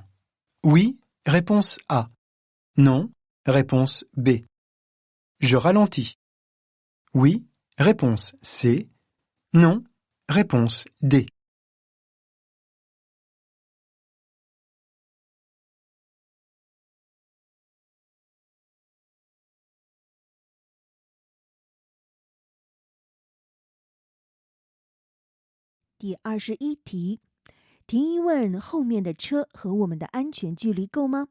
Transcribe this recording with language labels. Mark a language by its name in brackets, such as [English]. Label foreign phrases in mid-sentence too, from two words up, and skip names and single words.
[French] Oui, réponse A. Non, réponse B. Je ralentis. Oui, réponse C. Non, réponse D. [Chinese] 第21题，题一问后面的车和我们的安全距离够吗？